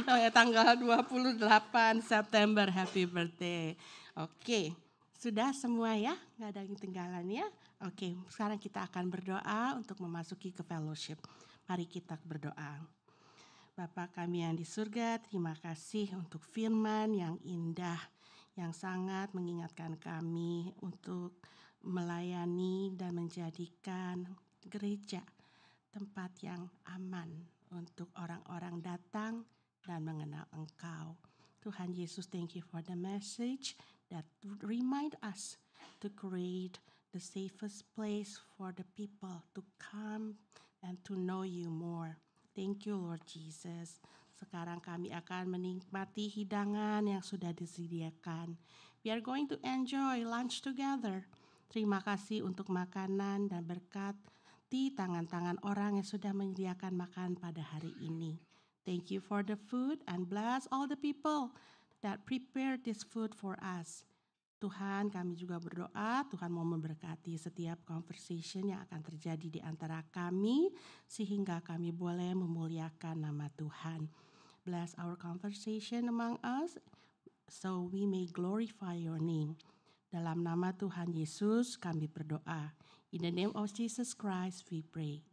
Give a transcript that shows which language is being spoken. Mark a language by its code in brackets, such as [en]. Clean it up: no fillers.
[id] Tanggal 28 September, [en] happy birthday. [id] Oke, sudah semua ya, nggak ada yang ketinggalan ya. Oke, sekarang kita akan berdoa untuk memasuki ke fellowship. Mari kita berdoa. Bapa kami yang di surga, terima kasih untuk firman yang indah, yang sangat mengingatkan kami untuk melayani dan menjadikan gereja tempat yang aman untuk orang-orang datang dan mengenal Engkau. [en] Tuhan Yesus, thank you for the message that remind us to create the safest place for the people to come and to know you more. Thank you Lord Jesus. [id] Sekarang kami akan menikmati hidangan yang sudah disediakan. [en] We are going to enjoy lunch together. [id] Terima kasih untuk makanan dan berkat di tangan-tangan orang yang sudah menyediakan makan pada hari ini. [en] Thank you for the food and bless all the people that prepared this food for us. [id] Tuhan, kami juga berdoa, Tuhan mau memberkati setiap conversation yang akan terjadi di antara kami, sehingga kami boleh memuliakan nama Tuhan. [en] Bless our conversation among us, so we may glorify your name. [id] Dalam nama Tuhan Yesus kami berdoa. [en] In the name of Jesus Christ we pray.